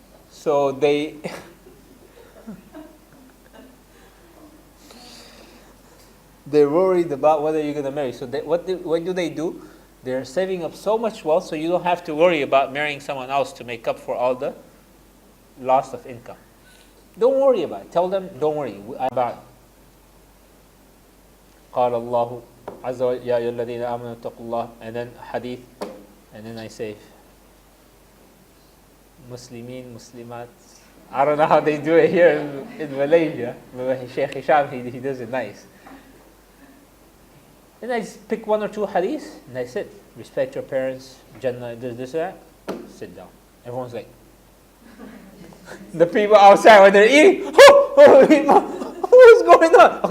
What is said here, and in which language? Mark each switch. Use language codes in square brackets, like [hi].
[en] So they're worried about whether you're going to marry. So what do they do? They're saving up so much wealth so you don't have to worry about marrying someone else to make up for all the loss of income. Don't worry about it. Tell them, don't worry about it. [ar] قال الله عز وجل يا أيها الذين آمنوا اتقوا الله, [en] and then hadith, and then I say Muslimin, Muslimat. I don't know how they do it here in Malaysia. Sheikh Hisham, he does it nice. And I just pick one or two hadiths, and I sit. Respect your parents, Jannah, this, that. Sit down. Everyone's like, the people outside when they're eating, what's going on?